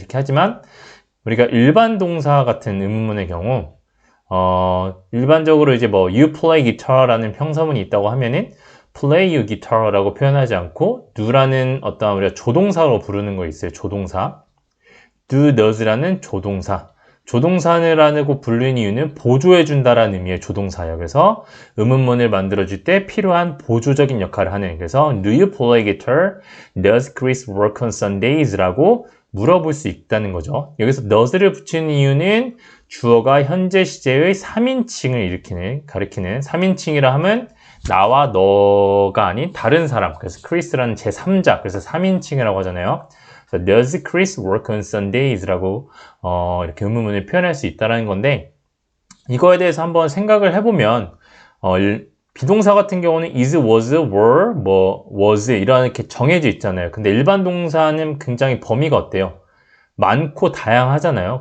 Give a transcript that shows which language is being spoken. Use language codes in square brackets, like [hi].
[ko] 이렇게 하지만 우리가 일반 동사 같은 의문문의 경우 일반적으로 이제 뭐 [en] you play guitar [ko] 라는 평서문이 있다고 하면은 [en] play you guitar [ko] 라고 표현하지 않고 do라는 어떤 우리가 조동사로 부르는 거 있어요. 조동사. do, does라는 조동사. 조동사라고 부르는 이유는 보조해준다라는 의미의 조동사예요. 그래서 의문문을 만들어줄 때 필요한 보조적인 역할을 하는, 그래서 [en] Do you play guitar? Does Chris work on Sundays? [ko] 라고 물어볼 수 있다는 거죠. 여기서 does를 붙이는 이유는 주어가 현재 시제의 3인칭을 가리키는 3인칭이라 하면 나와 너가 아닌 다른 사람, 그래서 크리스라는 제3자, 그래서 3인칭이라고 하잖아요. [en] Does Chris work on Sundays? [ko] 라고 이렇게 의문문을 표현할 수 있다는 건데, 이거에 대해서 한번 생각을 해보면 비동사 같은 경우는 is, was, were, 뭐 was 이렇게 정해져 있잖아요. 근데 일반 동사는 굉장히 범위가 어때요? 많고 다양하잖아요.